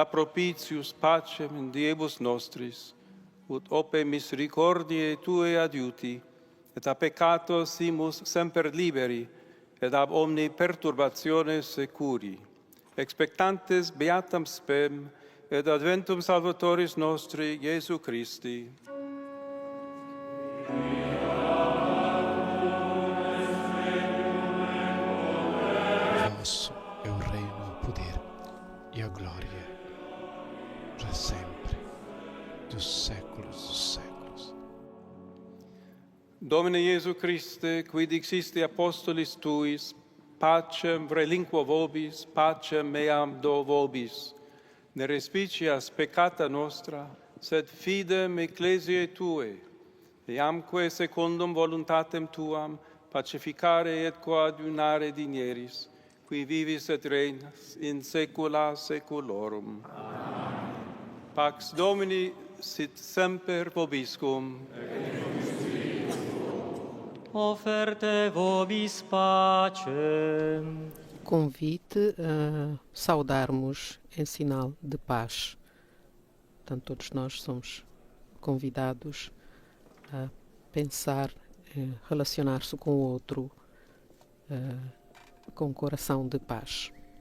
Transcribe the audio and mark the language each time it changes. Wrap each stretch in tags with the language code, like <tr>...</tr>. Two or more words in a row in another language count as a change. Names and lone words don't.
<la>propitius pacem in diebus nostris, ut ope misericordiae Tue adiuti, et a peccato simus semper liberi, et ab omni perturbazione securi, expectantes beatam spem, et adventum Salvatoris nostri, Iesu Christi.</la> <pt>Vosso é o reino, o poder e a glória, para sempre, dos séculos dos séculos.</pt> <la>Domine Iesu Christe, qui dixiste apostolis Tuis, pacem relinquo vobis, pacem meam do vobis, ne respicias peccata nostra, sed fidem ecclesiae Tue, eamque secundum voluntatem Tuam, pacificare et coadunare dinieris, qui vivis et regnas in saecula saeculorum. Amen. Pax Domini sit semper vobiscum. Offerte vobis pacem.</la> <pt>Convite a saudarmos em sinal de paz. Portanto, todos nós somos convidados a pensar, relacionar-se com o outro com coração de paz.</pt>